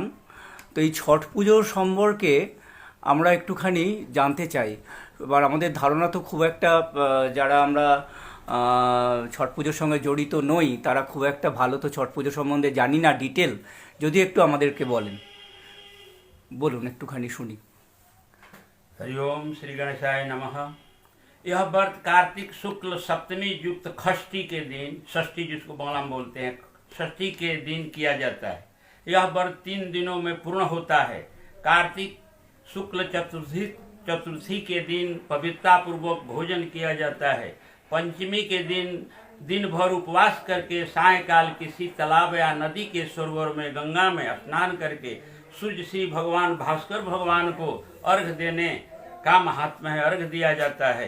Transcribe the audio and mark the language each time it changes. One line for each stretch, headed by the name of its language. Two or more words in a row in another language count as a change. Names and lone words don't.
Bangla: তো এই ছট পুজো সম্পর্কে আমরা একটুখানি জানতে চাই। এবার আমাদের ধারণা তো খুব একটা যারা আমরা ছট পুজোর সঙ্গে জড়িত নই তারা খুব একটা ভালো তো ছট পুজো সম্বন্ধে জানি না ডিটেল। যদি একটু আমাদেরকে বলেন, বলুন একটুখানি শুনি।
Sanskrit: हरिओम श्री गणेशाय नमः।
Hindi: यह व्रत कार्तिक शुक्ल सप्तमी युक्त षष्ठी के दिन, षष्ठी जिसको बांग्ला में बोलते हैं, षष्ठी के दिन किया जाता है। यह व्रत 3 दिनों में पूर्ण होता है। कार्तिक शुक्ल चतुर्थी के दिन पवित्रता पूर्वक भोजन किया जाता है। पंचमी के दिन भर उपवास करके सायकाल किसी तालाब या नदी के सरोवर में गंगा में स्नान करके सूर्य श्री भगवान भास्कर भगवान को अर्घ देने का महात्मा है, अर्घ दिया जाता है।